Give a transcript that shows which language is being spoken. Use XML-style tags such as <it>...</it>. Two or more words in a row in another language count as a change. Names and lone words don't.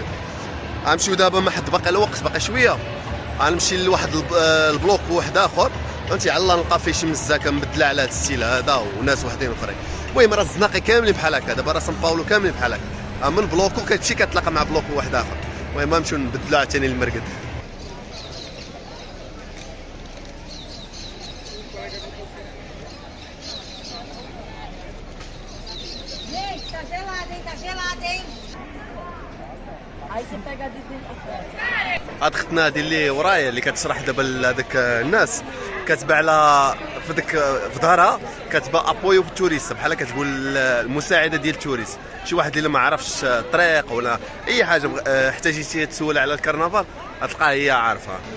<ar>غنمشيو دابا ما حد باقي الوقت، باقي شويه غنمشي لواحد البلوك واحد اخر، فهمتي، على الله نلقى فيه شي مزاكه مبدله على هذا الستيل هذا وناس وحدين اخرين. المهم راه الزناقي كاملين بحال هكا، دابا راه سان باولو كاملين بحال هكا، من بلوكو كتمشي كتلاقى مع بلوك واحد اخر. المهم نمشيو نبدلو عاوتاني المرقد.</ar> <pt>Tá gelado, hein? Tá gelado, hein? Aí você pega a de</pt> <ar>هاد ختنا هادي اللي ورايا اللي كتشرح دابا لهذاك الناس، كاتبه على في ظهرها كاتبه</ar> <pt>apoio turista,</pt> <ar>بحال كتقول المساعده ديال التوريست. شي واحد اللي ما عرفش الطريق ولا اي حاجه حتى جيتي تسول على الكرنفال غتلقاها هي عارفه.</ar>